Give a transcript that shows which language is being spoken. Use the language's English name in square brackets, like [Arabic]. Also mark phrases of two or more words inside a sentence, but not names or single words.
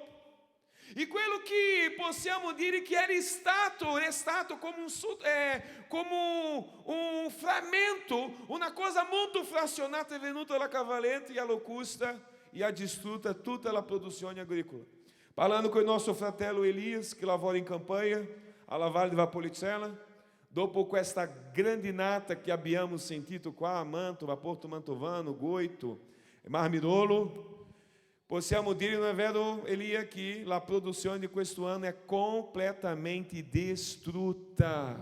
[Italian] E quello che possiamo dire che era restato come un frammento, una cosa molto frazionata è venuta la cavaletta e a locusta e ha distrutta tutta la produzione agricola. Parlando [Portuguese] com o nosso [Italian] fratello Elias, che lavora em campanha, alla Valle di Valpolicella, dopo questa grandinata che abbiamo sentito qua a Mantova, Porto Mantovano, Goito, Marmirolo, possiamo dire, non è vero, Elia, che la produzione di questo anno è completamente distrutta.